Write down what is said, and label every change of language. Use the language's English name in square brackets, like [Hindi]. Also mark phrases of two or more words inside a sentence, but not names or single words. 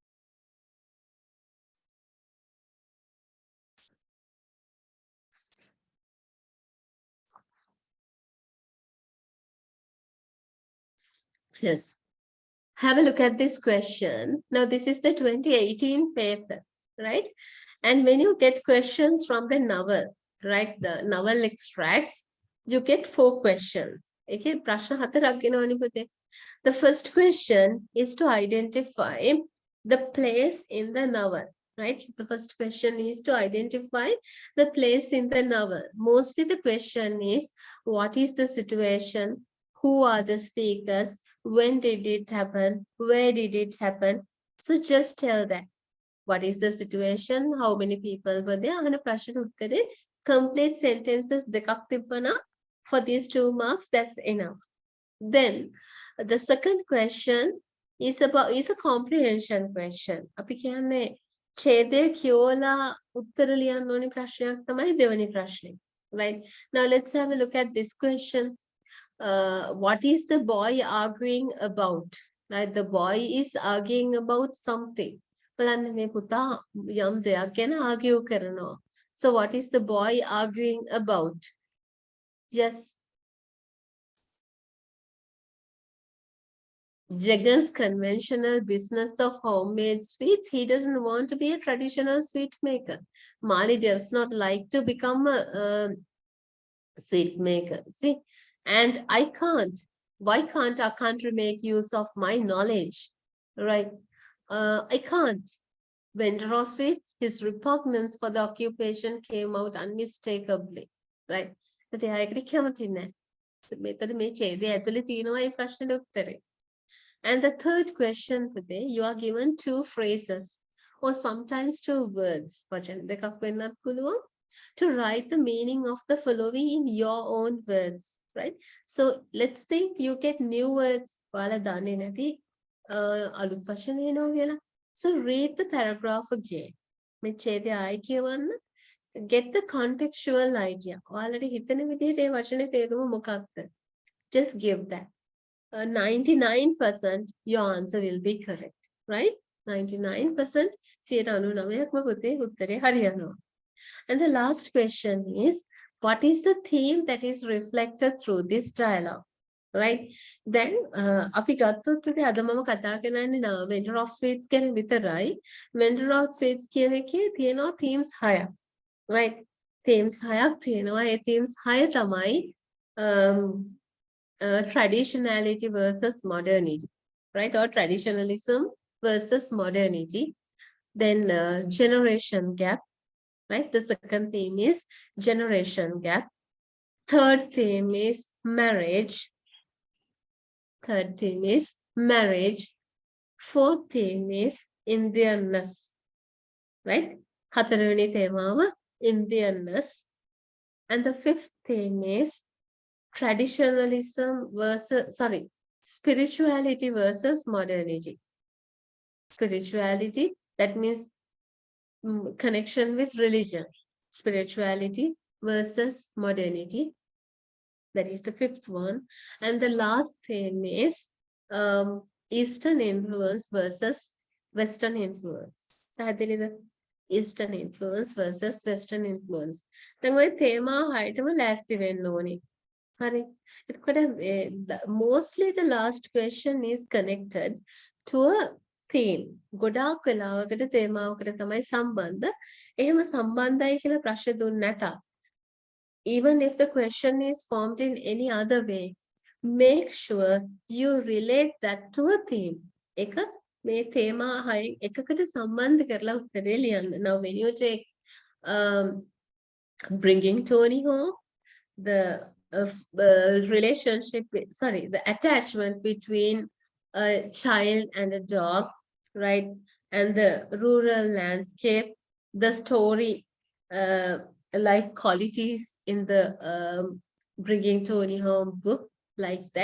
[English] Yes. Have a look at this question. Now, this is the 2018 paper, right? And when you get questions from the novel, right, the novel extracts, you get 4 questions. [Sinhala] Okay, ප්‍රශ්න 4ක් ගෙනවනේ පුතේ. [English] The first question is to identify the place in the novel, right? The first question is to identify the place in the novel. Mostly the question is, what is the situation? Who are the speakers? When did it happen? Where did it happen? So just tell that. What is the situation? How many people were there? [Sinhala] අහන ප්‍රශ්න උත්තරේ [English] complete sentences [Sinhala] දෙකක් තිබ්බනම් [English] for these 2 marks, that's enough. Then the second question is a comprehension question. [Sinhala] අපි කියන්නේ ඡේදය කියෝලා උත්තර ලියන්න ඕනි ප්‍රශ්නයක් තමයි දෙවෙනි ප්‍රශ්නේ. [English] Right? Now let's have a look at this question. What is the boy arguing about? Right? The boy is arguing about something. [Sinhala] බලන්න මේ පුතා යම් දෙයක් ගැන argue කරනවා. [English] So what is the boy arguing about? Yes. Jagan's conventional business of homemade sweets. He doesn't want to be a traditional sweet maker. Mali does not like to become a sweet maker. See? And I can't. Why can't our country make use of my knowledge? Right? I can't. Vendor of sweets, his repugnance for the occupation came out unmistakably. Right? But [Sinhala] ඒකට කැමති නැහැ. මෙතන මේ ඡේදය ඇතුලේ තියෙනවා මේ ප්‍රශ්නෙට උත්තරේ. [English] And the third question today, you are given 2 phrases or sometimes 2 words. [Sinhala] වචන දෙකක් වෙන්නත් පුළුවන්. [English] to write the meaning of the following in your own words, right? So let's think you get new words. [Sinhala] ඔයාලා දන්නේ නැති අලුත් වචන එනවා කියලා. [English] So read the paragraph again. [Sinhala] මේ ඡේදය ආයි කියවන්න. [English] Get the contextual idea. [Sinhala] ඔයාලට හිතෙන විදිහට ඒ වචනේ තේරුම මොකක්ද? [English] Just give that. 99% your answer will be correct, right? [Sinhala] 99% 99%ක්ම පුතේ උත්තරේ හරියනවා. [English] And the last question is, what is the theme that is reflected through this dialogue? Right? Then, [Sinhala] අපි ගත්තොත් අද මම කතා කරන්නේ [English] vendor of sweets [Sinhala] ගැන විතරයි. [English] Vendor of sweets [Sinhala] කියන එකේ තියෙනවා themes 6ක්. Right? Themes 6ක් තියෙනවා. ඒ themes 6 තමයි [English] traditionality versus modernity. Right? Or traditionalism versus modernity. Then generation gap. Right? The second theme is generation gap. Third theme is marriage. Third theme is marriage. Fourth theme is Indianness. Right? [Sinhala] හතරවෙනි තේමාව Indianness. [English] And the fifth theme is spirituality versus modernity. Spirituality, that means connection with religion. Spirituality versus modernity. That is the fifth one. And the last theme is Eastern influence versus Western influence. Eastern influence versus Western influence. [Sinhala] දැන් ඔය තේමා හයටම ලෑස්ති වෙන්න ඕනේ. හරි. [English] එතකොට mostly the last question is connected to a theme. [Sinhala] ගොඩාක් වෙලාවකට තේමාවකට තමයි සම්බන්ධ. එහෙම සම්බන්ධයි කියලා ප්‍රශ්න දුන්න නැත. [English] Even if the question is formed in any other way, make sure you relate that to a theme. [Sinhala] එක මේ තේමා හය එකකට සම්බන්ධ කරලා උත්තරේ ලියන්න. [English] Now when you take bringing Tony home, the the attachment between a child and a dog, right? And the rural landscape, the story, like qualities in the bringing Tony home book, like that.